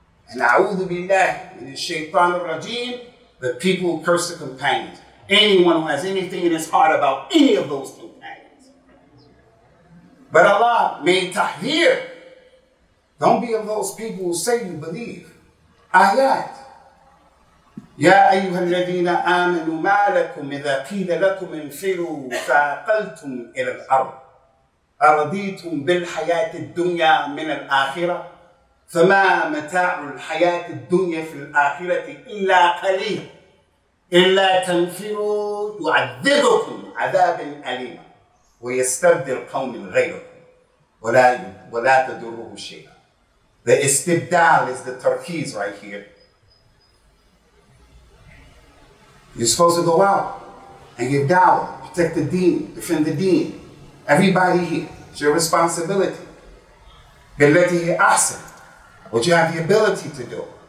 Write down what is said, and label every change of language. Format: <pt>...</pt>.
<en>And</en> <ar>a'udhu billahi min ash-shaytan ar-rajim,</ar> <en>the people who curse the companions. Anyone who has anything in his heart about any of those companions. But Allah made tahleer. Don't be of those people who say you believe. Ayat.</en> <ar>يا أيها الذين آمنوا ما لكم إذا قيل لكم انفروا فأقلتم إلى الأرض أرضيتم بالحياة الدنيا من الآخرة فما متاع الحياة الدنيا في الآخرة إلا قليل إلا تنفروا يعذبكم عذابا أليما ويستبدل قوم غيركم ولا تضروه شيئا.</ar> <en>The istibdal is the turkeys right here. You're supposed to go out and give dawah, protect the deen, defend the deen. Everybody here, it's your responsibility.</en> <ar>Billati ahsan,</ar> <en>what you have the ability to do.</en>